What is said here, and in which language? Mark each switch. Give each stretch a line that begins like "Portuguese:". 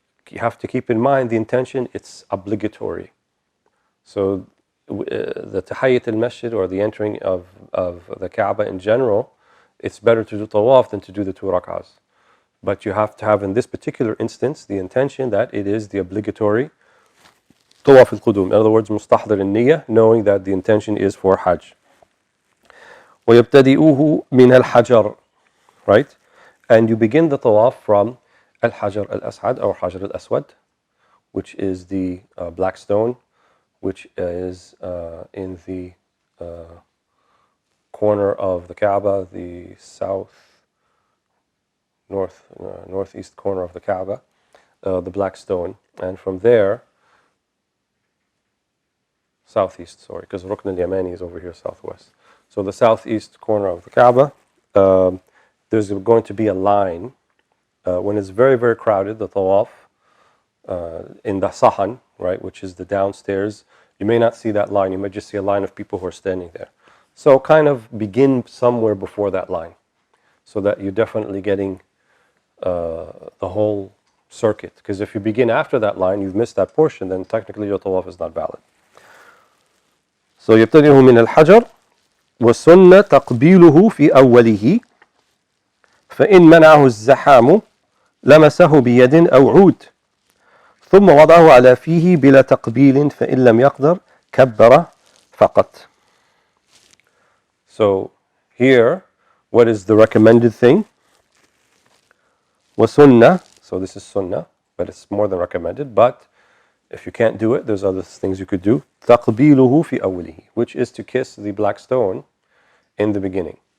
English: You have to keep in mind the intention, it's obligatory. So the Tahiyyat al-Masjid, or the entering of the Kaaba in general, it's better to do Tawaf than to do the 2 rak'ahs. But you have to have in this particular instance the intention that it is the obligatory Tawaf al-Qudum. In other words,
Arabic: مستحضر النية,
English: knowing that the intention is for Hajj.
Arabic: ويبتدئوه من الحجر,
English: right? And you begin the Tawaf from Al-Hajar al-As'ad or Hajar al-Aswad, which is the black stone, which is in the corner of the Kaaba, the northeast corner of the Kaaba, the black stone. And from there, southeast, sorry, because Rukn al-Yamani is over here southwest. So the southeast corner of the Kaaba, there's going to be a line. When it's very, very crowded, the tawaf, in the sahan, right, which is the downstairs, you may not see that line. You might just see a line of people who are standing there. So kind of begin somewhere before that line, so that you're definitely getting the whole circuit. Because if you begin after that line, you've missed that portion, then technically your tawaf is not valid. So
Arabic: يبتدئ من الحجر والسنة تقبيله في أوله فإن منعه الزحام لمسه بيد أو عود ثم وضعه على فيه بلا تقبيل فإن لم يقدر كبر فقط.
English: So here, what is the recommended thing? وسنة, so this is sunnah, but it's more than recommended. But if you can't do it, there's other things you could do.
Arabic: تقبيله في أوله,
English: which is to kiss the black stone in the beginning.